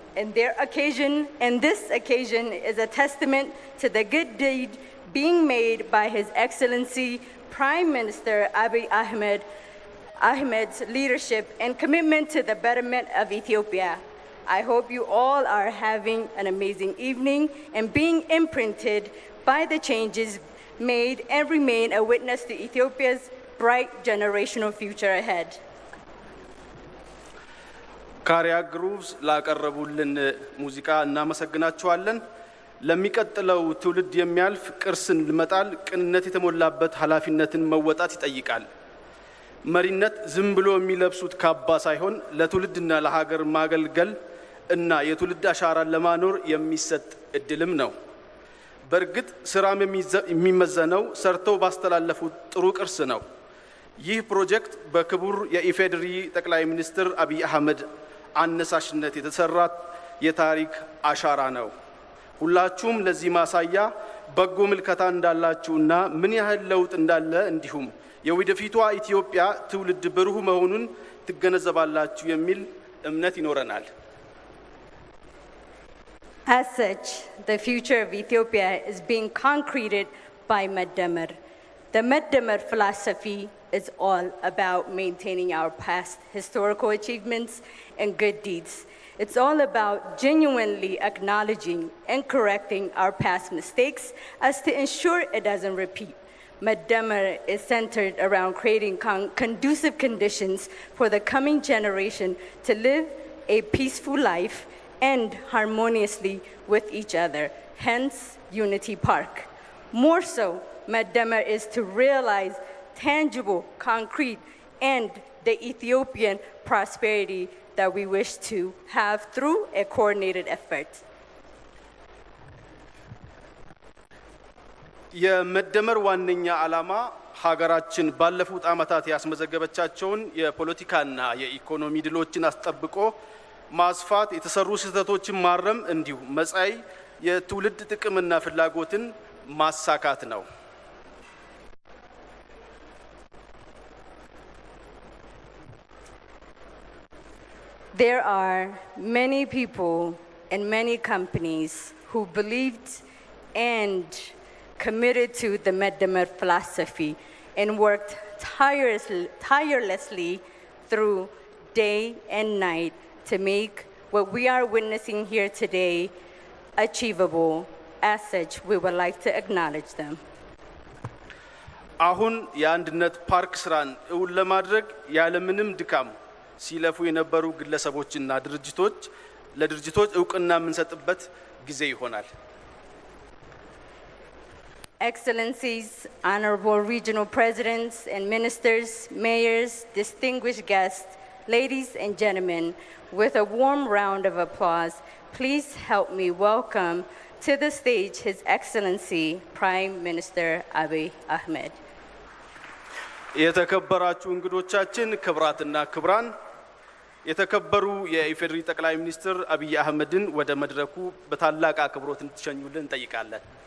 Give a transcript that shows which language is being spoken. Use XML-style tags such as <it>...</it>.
<en>And this occasion is a testament to the good deed being made by His Excellency Prime Minister Abiy Ahmed's leadership and commitment to the betterment of Ethiopia. I hope you all are having an amazing evening and being imprinted by the changes made and remain a witness to Ethiopia's bright generational future ahead.</en> <am>ካሪያ ግሩቭስ ላቀረቡልን ሙዚቃ እናመሰግናቸዋለን። ለሚቀጥለው ትውልድ የሚያልፍ ቅርስን ልመጣል ቅንነት የተሞላበት ኃላፊነትን መወጣት ይጠይቃል። መሪነት ዝም ብሎ የሚለብሱት ካባ ሳይሆን ለትውልድና ለሀገር ማገልገል እና የትውልድ አሻራን ለማኖር የሚሰጥ እድልም ነው። በርግጥ ስራም የሚመዘነው ሰርተው ባስተላለፉት ጥሩ ቅርስ ነው። ይህ ፕሮጀክት በክቡር የኢፌዴሪ ጠቅላይ ሚኒስትር አብይ አህመድ አነሳሽነት የተሰራ የታሪክ አሻራ ነው። ሁላችሁም ለዚህ ማሳያ በጎ ምልከታ እንዳላችሁና ምን ያህል ለውጥ እንዳለ እንዲሁም የወደፊቷ ኢትዮጵያ ትውልድ ብሩህ መሆኑን ትገነዘባላችሁ የሚል እምነት ይኖረናል።</am> <en>As such, the future of Ethiopia is being concreted by Madamar, The Meddemer philosophy is all about maintaining our past historical achievements and good deeds. It's all about genuinely acknowledging and correcting our past mistakes as to ensure it doesn't repeat. Meddemer is centered around creating conducive conditions for the coming generation to live a peaceful life and harmoniously with each other, hence Unity Park. More so, Meddemer is to realize tangible, concrete, and the Ethiopian prosperity that we wish to have through a coordinated effort.</en> <am>የመደመር ዋነኛ ዓላማ ሀገራችን ባለፉት ዓመታት ያስመዘገበቻቸውን የፖለቲካና የኢኮኖሚ ድሎችን አስጠብቆ ማስፋት፣ የተሰሩ ስህተቶችን ማረም እንዲሁም መጻኢ የትውልድ ጥቅምና ፍላጎትን ማሳካት ነው።</am> <en>There are many people and many companies who believed and committed to the Meddemer philosophy and worked tirelessly through day and night to make what we are witnessing here today achievable. As such, we would like to acknowledge them.</en> <am>አሁን የአንድነት ፓርክ ስራን እውን ለማድረግ ያለምንም ድካም ሲለፉ የነበሩ ግለሰቦችና ለድርጅቶች ዕውቅና የምንሰጥበት ጊዜ ይሆናል።</am> <en>Excellencies, honorable regional presidents and ministers, mayors, distinguished guests, ladies and gentlemen, with a warm round of applause, please help me welcome to the stage His Excellency Prime Minister Abiy Ahmed.</en> <am>የተከበራችሁ እንግዶቻችን፣ ክብራትና ክብራን፣ የተከበሩ የኢፌዴሪ ጠቅላይ ሚኒስትር አብይ አህመድን ወደ መድረኩ በታላቅ አክብሮት እንድትሸኙልን እንጠይቃለን።</am>